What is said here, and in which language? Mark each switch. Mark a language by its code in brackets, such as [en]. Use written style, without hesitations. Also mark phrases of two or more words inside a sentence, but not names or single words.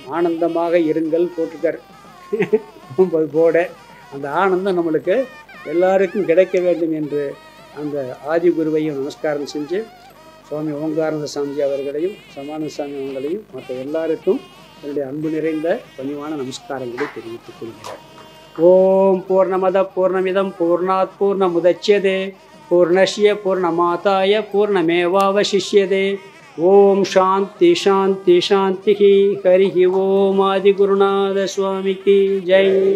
[ta] ஆனந்தமாக இருங்கள் போட்டுக்கார் போட, அந்த ஆனந்தம் நம்மளுக்கு எல்லாருக்கும் கிடைக்க வேண்டும் என்று அந்த ஆதி குருவையும் நமஸ்காரம் செஞ்சு, சுவாமி ஓங்காரந்த சாமிஜி அவர்களையும் சமானந்த சாமி அவங்களையும் மற்ற எல்லாருக்கும் என்னுடைய அன்பு நிறைந்த பணிவான நமஸ்காரங்களை தெரிவித்துக் கொள்கிறேன். [sa] ॐ पूर्णमदः पूर्णमिदं पूर्णात् पूर्णमुदच्यते पूर्णस्य पूर्णमादाय पूर्णमेवावशिष्यते. ॐ शान्तिः शान्तिः शान्तिः. [ta] ஹரி ஓம் ஆதி குருநாத சுவாமிக்கு ஜெய்.